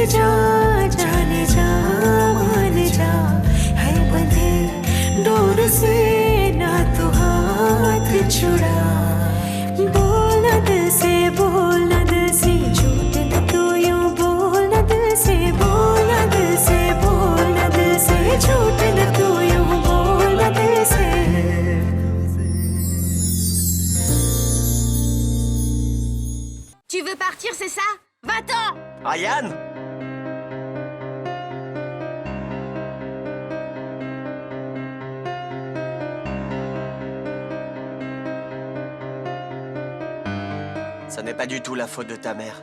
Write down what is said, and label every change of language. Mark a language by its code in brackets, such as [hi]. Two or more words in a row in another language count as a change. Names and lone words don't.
[hi] जा जाने जा मान जा है बंधे डोर से ना तू हाथ छुड़ा बोल न दिल से बोल न दिल से झूठ न तू यूं बोल न दिल से बोल न दिल से बोल न दिल से झूठ न तू यूं बोल न दिल से [fr] Tu veux partir, c'est ça? Va-t'en! Ryan! Ce n'est pas du tout la faute de ta mère.